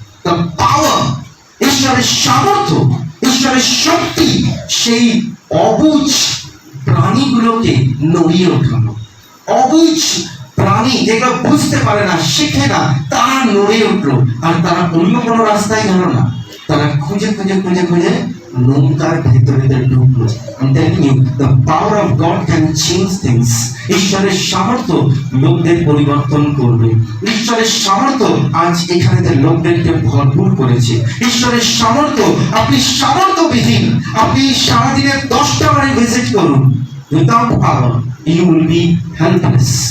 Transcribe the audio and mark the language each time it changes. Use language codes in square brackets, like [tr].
[en] The power, [bn] ঈশ্বরের সামর্থ্য, ঈশ্বরের শক্তি সেই অবুঝ প্রাণীগুলোকে নড়িয়ে ওঠানো। অবুঝ প্রাণী যেগুলো বুঝতে পারে না, শেখে না, তারা নড়ে উঠলো। আর তারা অন্য কোনো রাস্তায় গেল না, তারা খুঁজে খুঁজে খুঁজে খুঁজে নৌকার ভেতরে ঢুকলো। [en] I'm telling you, the power of God can change things. [bn] ঈশ্বরের সামর্থ্য লোকদের পরিবর্তন করবে। ঈশ্বরের সামর্থ্য আজ এখানে লোকদেরকে ভরপুর করেছে। ঈশ্বরের সামর্থ্য, আপনি সামর্থ্যবিহীন, আপনি সারাদিনে 10টা বারে ভিজিট করুন, [en] without power you will be helpless.